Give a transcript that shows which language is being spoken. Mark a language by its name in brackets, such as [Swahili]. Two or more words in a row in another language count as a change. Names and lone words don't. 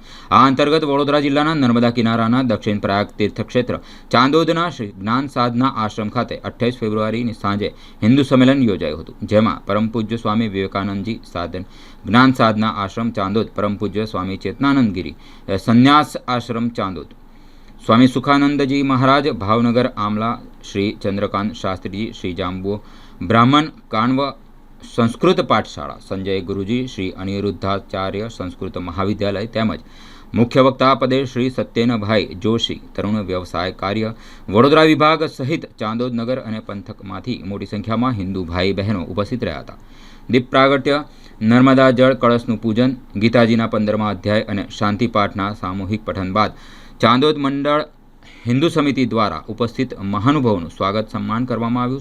[Gujarati] આ અંતર્ગત વડોદરા જિલ્લાના નર્મદા કિનારાના દક્ષિણ પ્રયાગ તીર્થક્ષેત્ર ચાંદોદના શ્રી જ્ઞાન સાધના આશ્રમ ખાતે 28 ફેબ્રુઆરીની સાંજે હિન્દુ સંમેલન યોજાયું હતું, જેમાં પરમ પૂજ્ય સ્વામી વિવેકાનંદજી જ્ઞાન સાધના આશ્રમ ચાંદોદ, પરમ પૂજ્ય સ્વામી ચેતનાનંદગીરી સંન્યાસ આશ્રમ ચાંદોદ, સ્વામી સુખાનંદજી મહારાજ ભાવનગર આમલા, શ્રી ચંદ્રકાંત શાસ્ત્રી શ્રી જાંબુ બ્રાહ્મણ કાણ્વ સંસ્કૃત પાઠશાળા, સંજય ગુરુજી શ્રી અનિરુદ્ધાચાર્ય સંસ્કૃત મહાવિદ્યાલય તેમજ મુખ્ય વક્તા પદે શ્રી સત્યેનભાઈ જોશી તરુણ વ્યવસાય કાર્ય વડોદરા વિભાગ સહિત ચાંદોદ નગર અને પંથકમાંથી મોટી સંખ્યામાં હિન્દુ ભાઈ બહેનો ઉપસ્થિત રહ્યા હતા। દીપ પ્રાગટ્ય, નર્મદા જળ કળશનું પૂજન, ગીતાજીના 15મા અધ્યાય અને શાંતિ પાઠના સામૂહિક પઠન બાદ ચાંદોદ મંડળ હિન્દુ સમિતિ દ્વારા ઉપસ્થિત મહાનુભાવોનું સ્વાગત સન્માન કરવામાં આવ્યું।